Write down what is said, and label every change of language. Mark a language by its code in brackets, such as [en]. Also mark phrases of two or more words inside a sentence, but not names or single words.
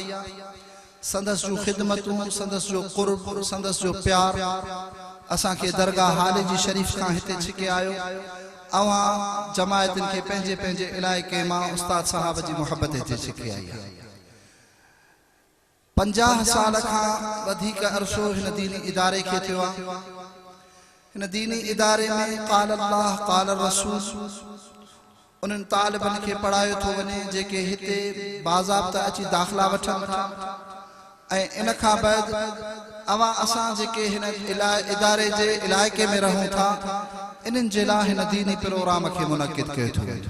[sd] संदस जो खिदमतूं, संदस जो क़ुर्ब, संदस जो प्यार असां खे दरगाह हाले जी शरीफ खां हिते छिके आयो। अवां जमायतन खे पंहिंजे पंहिंजे इलाइक़े मां उस्ताद साहब जी मोहब्बत हिते छिके आई आहे। 50 साल खां वधीक अरसो हिन दीनी इदारे खे थियो आहे। हिन दीनी इदारे में [ar] قال الله قال رسول [sd] उन्हनि तालिबन खे पढ़ायो थो वञे जेके हिते बाज़ाब्ता अची दाख़िला वठनि था। ऐं इन खां बाद अवां असां जेके हिन इदारे जे इलाइक़े में रहूं था, इन्हनि जे लाइ हिन दीनी प्रोग्राम खे मुनक़िद कयो थो वञे।